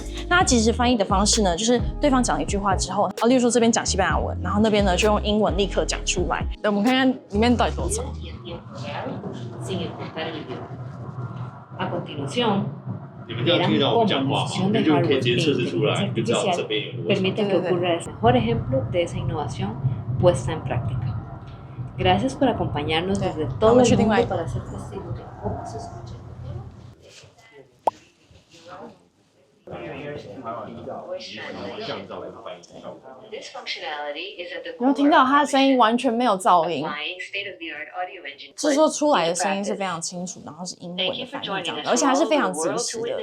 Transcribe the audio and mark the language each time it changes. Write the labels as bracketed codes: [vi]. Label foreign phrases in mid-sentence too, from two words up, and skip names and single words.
[zh] 那它即时翻译的方式呢，就是对方讲一句话之后，例如说这边讲西班牙文，然后那边呢就用英文立刻讲出来。我们看看里面到底多长。你们这样听到我们讲话，你就可以直接测试出来，就知道这边有多少。 [es] Permite que ocurra el mejor ejemplo de esa innovación puesta en práctica. Gracias por acompañarnos desde todo el mundo para ser testigos de cómo se escucha. [zh] 你会听到它的声音完全没有噪音，制作出来的声音是非常清楚，然后是英文的翻译这样的，而且还是非常及时的。